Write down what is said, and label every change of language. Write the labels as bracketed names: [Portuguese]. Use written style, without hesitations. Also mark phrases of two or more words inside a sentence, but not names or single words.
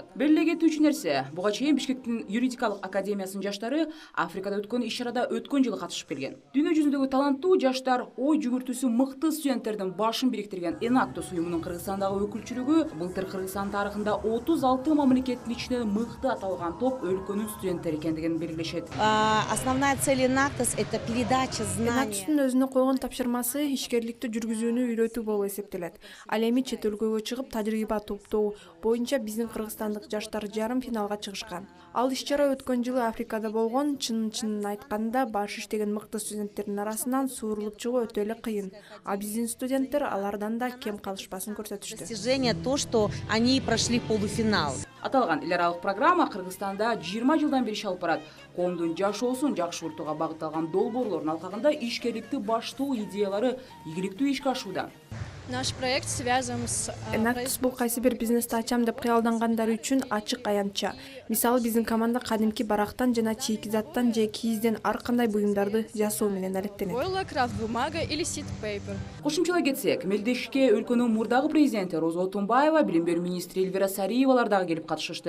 [Kyrgyz] Белгилей кетүүчү нерсе, буга чейин Бишкектин юридикалык академиясынын жаштары Африкада өткөн иш-чарада өткөн жылы катышып келген. Дүйнө жүзүндөгү таланттуу жаштар ой жүгүртүүсү мыкты студенттердин башын бириктирген Enactus уюмунун Кыргызстандагы өкүлчүлүгү былтыр Кыргызстан тарыхында 36 мамлекеттин ичинен мыкты аталган топ өлкөнүн студенттери экендигин белгилешет. [Russian] Основная цель Enactus — это передача знаний. [Kyrgyz] Enactus'un өзүнө койгон тапшырмасы ишкерликти жүргүзүүнү үйрөтүү болуп эсептелет. Ал эми чет өлкөгө чыгып тажрыйба топтоо боюнча биздин кыргызстандык жаштар жарым финалга чыгышкан. Ал иш-чара өткөн жылы Африкада болгон. Чынын айтканда баш иштеген мыкты студенттердин арасынан суурулуп чыгуу өтө эле кыйын. А биздин студенттер алардан да кем калышпасын көрсөтүштү. [Russian] Достижение то, что они прошли полуфинал. [Kyrgyz] Аталган эл аралык программа Кыргызстанда 20 жылдан бери алып барат. Коомдун жашоосун жакшыртууга багытталган долбоорлордун алкагында ишкерликти баштоо идеялары ийгиликтүү ишке ашууда. [Russian] Наш проект связан с... [Kyrgyz] Enactus бул кайсы бир бизнести ачам деп кыялдангандар үчүн ачык аянтча. Мисалы биздин команда кадимки барактан жана чийки-заттан же кийизден ар кандай буюмдарды жасоо менен алектенет. [Russian] Ойла, крафт бумага или [English] seed paper. [Kyrgyz] Кошумчалай кетсек, мелдешке өлкөнүн мурдагы президенти Роза Отунбаева, билим берүү министри Эльвира Сариевалар дагы келип катышышты.